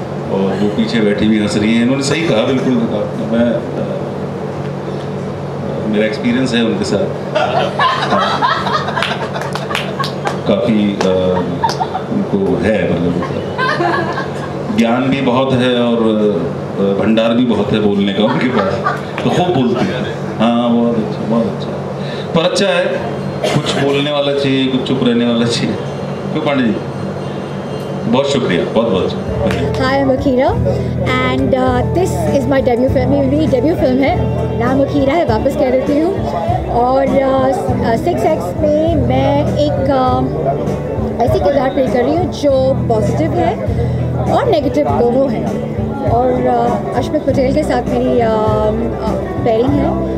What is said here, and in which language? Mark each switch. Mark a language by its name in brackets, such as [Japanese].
[Hindi] और वो पीछे बैठी भी हंस रही हैं। इन्होंने सही कहा, बिल्कुल। मैं मेरा एक्सपीरियंस है उनके साथ, काफ़ी उनको है, मतलब ज्ञान भी बहुत है और भंडार भी बहुत है बोलने का उनके पास, तो खूब बोलती है। हाँ, बहुत अच्छा, बहुत अच्छा। पर अच्छा है, कुछ बोलने वाला चाहिए, कुछ चुप रहने वाला चाहिए। क्यों पांडे जी? बहुत शुक्रिया, बहुत बहुत। [English] Hi, I'm Akira and this is my debut film. [Hindi] मेरी डेब्यू फिल्म है, नाम अकीरा है, वापस कह देती हूँ। और 6X में मैं एक ऐसी किरदार प्ले कर रही हूँ जो पॉजिटिव है और नेगेटिव दोनों हैं। और अश्मित पटेल के साथ मेरी पेयरिंग है।